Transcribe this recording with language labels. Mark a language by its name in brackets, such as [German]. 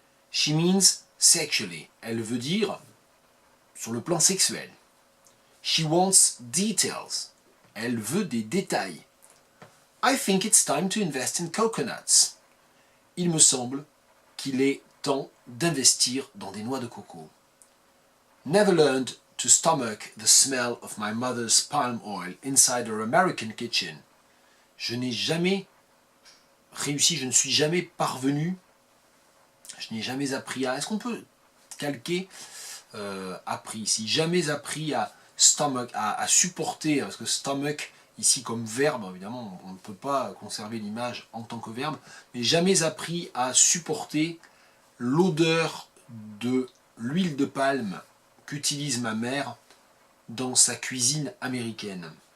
[English] She means sexually, [French] elle veut dire sur le plan sexuel. [English] She wants details, [French] elle veut des détails. [English] I think it's time to invest in coconuts. [French] Il me semble qu'il est temps d'investir dans des noix de coco. [English] Never learned to stomach the smell of my mother's palm oil inside her American kitchen. [French] Je n'ai jamais réussi, je ne suis jamais parvenu, je n'ai jamais appris à... Est-ce qu'on peut calquer appris ici? Jamais appris à stomach, à supporter, parce que stomach, ici comme verbe, évidemment, on ne peut pas conserver l'image en tant que verbe, mais jamais appris à supporter l'odeur de l'huile de palme qu'utilise ma mère dans sa cuisine américaine.